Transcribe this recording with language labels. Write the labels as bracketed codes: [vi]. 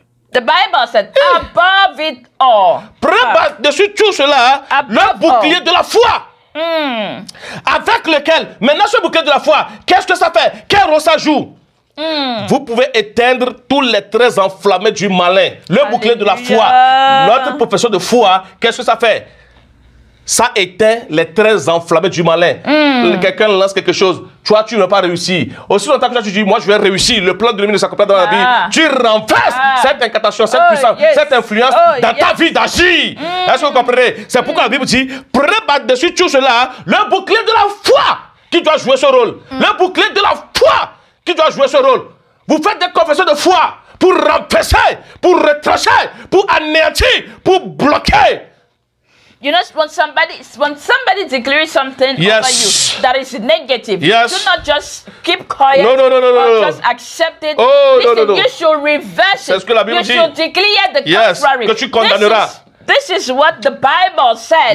[en] The Bible said, above it all. [fr] Prends par-dessus tout cela le bouclier de la foi. Avec lequel, maintenant ce bouclier de la foi, qu'est-ce que ça fait? Quel rôle ça joue? Vous pouvez éteindre tous les traits enflammés du malin. Le bouclier de la foi, notre profession de foi, qu'est-ce que ça fait? Ça éteint les traits enflammés du malin. Quelqu'un lance quelque chose, toi tu n'as pas réussi. Aussi longtemps que toi tu dis, moi je vais réussir, le plan de l'ennemi ne s'accomplit pas dans la vie. Tu renverses cette incantation, cette puissance, cette influence dans ta vie d'agir. Est-ce que vous comprenez? C'est pourquoi la Bible dit, prenez par-dessus tout cela le bouclier de la foi qui doit jouer ce rôle. Le bouclier de la foi qui doit jouer ce rôle. Vous faites des confessions de foi pour renverser, pour retrancher, pour anéantir, pour bloquer. [en] You know, when somebody declares something over you that is negative, do not just keep quiet or just accept it. Listen, you should reverse it. You should declare the contrary. [fr] Que tu condamneras. [en] This is what the Bible said.